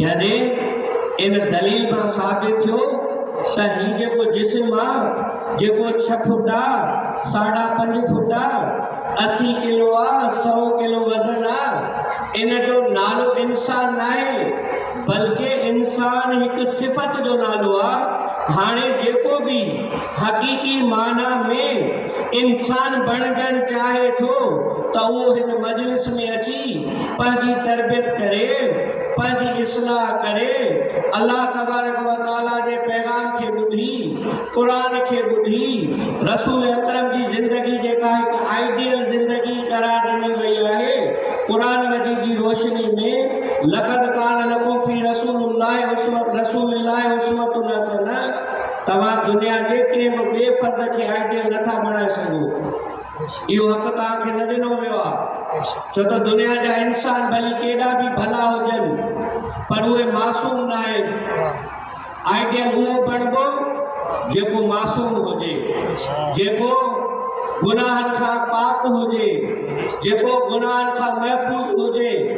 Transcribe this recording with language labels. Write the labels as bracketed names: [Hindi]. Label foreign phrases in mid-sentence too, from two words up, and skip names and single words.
[Sindhi] यानी इन दलील मां साबित थियो त हीउ जेको जिस्म आहे, जेको 6 फुट आहे, 5.5 फुट आहे, 80 किलो आहे, 100 किलो वज़न आहे, इन जो नालो इंसान न आहे, बल्कि इंसान हिकु सिफ़त जो नालो आहे। हाणे जेको बि हक़ीक़ी माना में इंसान बणजणु चाहे थो त उहो हिन मजलिस में अची पंहिंजी तरबियत करे, पंहिंजी इस्लाह करे, अल्लाह तबारक व तआला जे पैगाम खे ॿुधी, क़ुरान खे ॿुधी, रसूल अकरम जी ज़िंदगी जेका हिकु आइडियल ज़िंदगी करार ॾिनी वई आहे, क़ुरान मजीद जी रोशनी में [Arabic] لقد كان لكم في رسول الله أسوة حسنة, [Sindhi] तव्हां दुनिया जे कंहिं बि ॿिए फ़र्द खे आइडियल नथा बणाए सघो। इहो हक़ तव्हांखे न ॾिनो वियो आहे, छो त दुनिया जा इंसान भली केॾा बि भला हुजनि, पर उहे मासूम न आहिनि। आइडियल उहो बणिबो जेको मासूम हुजे, जेको गुनाहनि खां पाक हुजे, जेको गुनाहनि खां महफ़ूज़ हुजे।